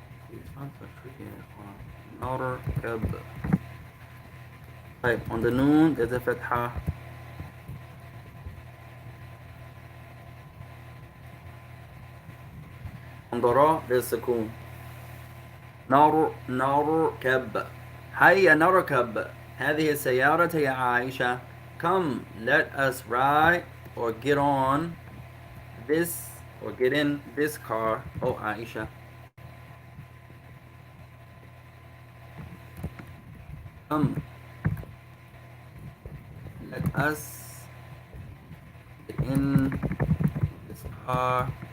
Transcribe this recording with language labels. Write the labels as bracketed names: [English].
[English] These fonts are tricky. نركب. طيب on the noon there's a فتحة. on the ra there's سكون. [Arabic] نركب. هيا نركب هذه السيارة يا عائشة. [English] Come, let us ride or get on this or get in this car. Oh, Aisha. Come, let us get in this car.